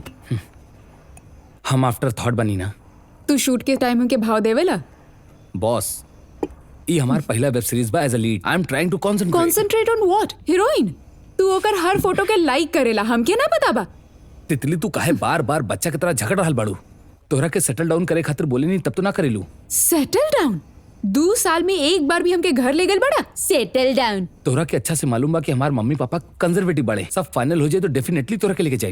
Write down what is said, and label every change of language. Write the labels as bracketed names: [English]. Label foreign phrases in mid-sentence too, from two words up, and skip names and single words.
[Bhojpuri] हम [English] after thought [Bhojpuri] बनी ना। तू शूट के टाइम हमके भाव देवेला? बॉस, ये हमार पहला [English] web series [Bhojpuri] बा [English] as a lead. I am trying to Concentrate on what? [Bhojpuri] हीरोइन? तू ओकर हर फोटो के लाइक करेला, हमके ना पता बा। तितली, तू काहे बार बार बच्चा की तरह झगड़ रहल बाड़ू? तोहरा के [English] settle down [Bhojpuri] करे खातिर बोले नहीं तब तो ना करेलू। [English] Settle down? [Bhojpuri] 2 साल में एक बार भी हमके घर ले गए बड़ा? [English] Settle down? [Bhojpuri] तोहरा के अच्छा से मालूम बा कि हमार मम्मी पापा कंजर्वेटिव बड़े। सब फाइनल हो जाए तो डेफिनेटली तोहरा के लेके जाए।